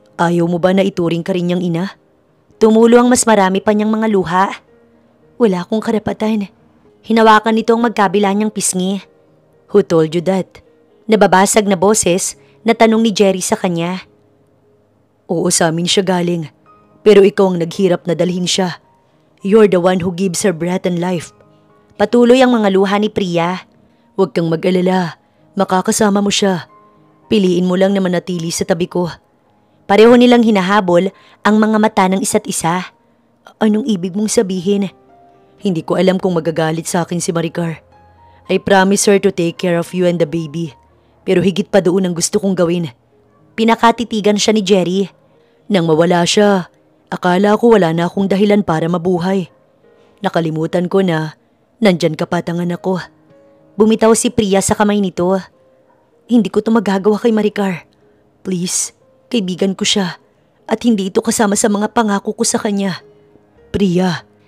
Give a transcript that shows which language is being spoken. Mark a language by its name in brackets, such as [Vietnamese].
[Filipino] Ayaw mo ba na ituring ka rin niyang ina? Tumulo ang mas marami pa niyang mga luha. Wala akong karapatan. Hinawakan nito ang magkabila niyang pisngi. [English] Who told you that? [Filipino] Nababasag na boses na tanong ni Jerry sa kanya. Oo, sa amin siya galing. Pero ikaw ang naghirap na dalhin siya. [English] You're the one who gives her breath and life. [Filipino] Patuloy ang mga luha ni Priya. Huwag kang mag-alala. Makakasama mo siya. Piliin mo lang na manatili sa tabi ko. Pareho nilang hinahabol ang mga mata ng isa't isa. Anong ibig mong sabihin? Hindi ko alam kung magagalit sa akin si Maricar. [English] I promise her to take care of you and the baby. [Filipino] Pero higit pa doon ang gusto kong gawin. Pinakatitigan siya ni Jerry. Nang mawala siya, akala ko wala na akong dahilan para mabuhay. Nakalimutan ko na nandyan ka pa ang anak ko. Bumitaw si Priya sa kamay nito. Hindi ko to magagawa kay Maricar. Please, kaibigan ko siya at hindi ito kasama sa mga pangako ko sa kanya. Priya.